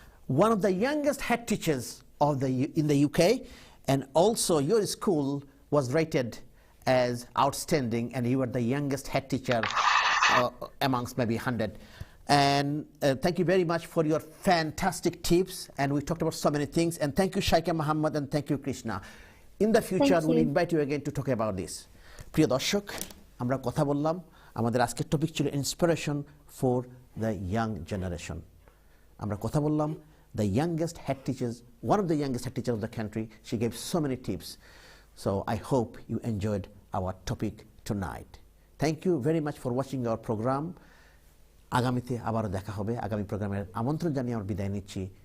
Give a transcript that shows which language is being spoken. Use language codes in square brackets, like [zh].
[en] One of the youngest head teachers in the UK, and also your school was rated as outstanding, and you were the youngest head teacher amongst maybe 100. And thank you very much for your fantastic tips, and we talked about so many things. And thank you, Shaika Muhammad, and thank you, Krishna. In the future, we'll invite you again to talk about this. [bn] প্রিয় দর্শক, আমরা কথা বললাম, আমাদের আজকের topic ছিল [en] Inspiration for the young generation. [bn] আমরা কথা বললাম [en] the youngest head teachers, one of the youngest head teachers of the country. She gave so many tips. So I hope you enjoyed our topic tonight. Thank you very much for watching our program. [bn] আগামীতে আবারও দেখা হবে। আগামী প্রোগ্রামের আমন্ত্রণ জানিয়ে আমরা বিদায় নিচ্ছি।